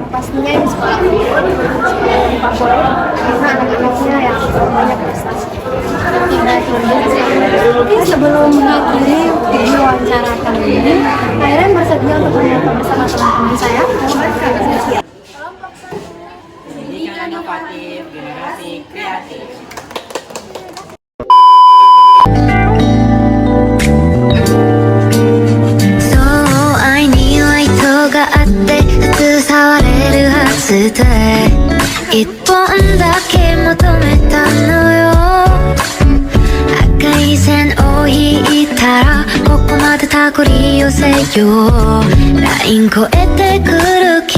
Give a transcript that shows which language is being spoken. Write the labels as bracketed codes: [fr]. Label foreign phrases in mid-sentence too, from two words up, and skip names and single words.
[id] Pastinya di sekolah yang favorit karena anak-anaknya yang banyak prestasi. Oke, sebelum mengakhiri video wawancara kali ini, Kairen bersedia untuk menyapa bersama teman-teman saya. Pendidikan inovatif generasi kreatif. [ja] そう愛には意図があって普通触れるはずで一本だけ求めたのよ赤い線を引いたらここまで手繰り寄せようライン越えてくる